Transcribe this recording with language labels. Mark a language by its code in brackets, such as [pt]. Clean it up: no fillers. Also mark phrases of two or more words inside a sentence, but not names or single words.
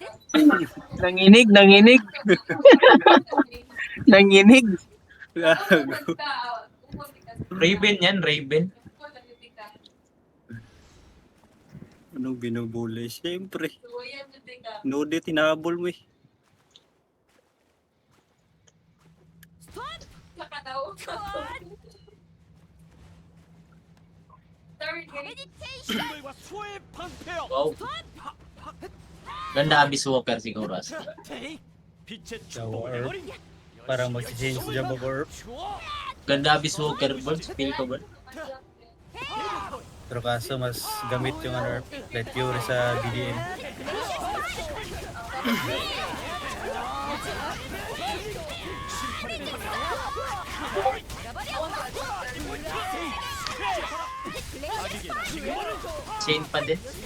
[tl] Nanginig, nanginig. Nanginig. Gago. Raven yan, Raven. Anong binubuli? Siyempre. Node, tinabol mo eh. [ko] 징벌과 소의 방패야 [tl] Wow. Ganda Abyss Walker siguro. [ko] 빛의 Shower. 축복을 내버린 [tl] Para mag-change siya ba or Ganda Abyss Walker, Bart. Feel ko, Bart. pero kaso mas gamit yung ano, Light Fury sa DDM. Chain pa din.